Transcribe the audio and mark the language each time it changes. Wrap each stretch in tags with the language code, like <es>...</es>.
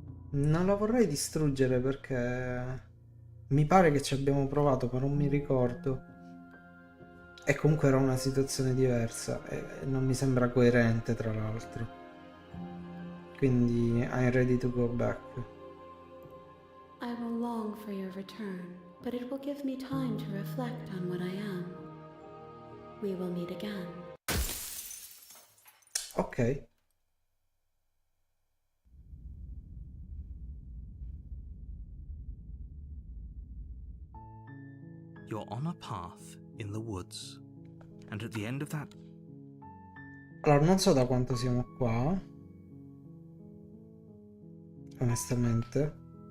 <it>Non la vorrei distruggere perché mi pare che ci abbiamo provato, ma non mi ricordo. E comunque era una situazione diversa e non mi sembra coerente, tra l'altro.</it> <en>Quindi I'm ready to go back. I will long for your return, but it will give me time to reflect on what I am. We will meet again. Ok. You're on a path in the woods, and at the end of that...</en> <it>Allora, non so da quanto siamo qua, onestamente.</it>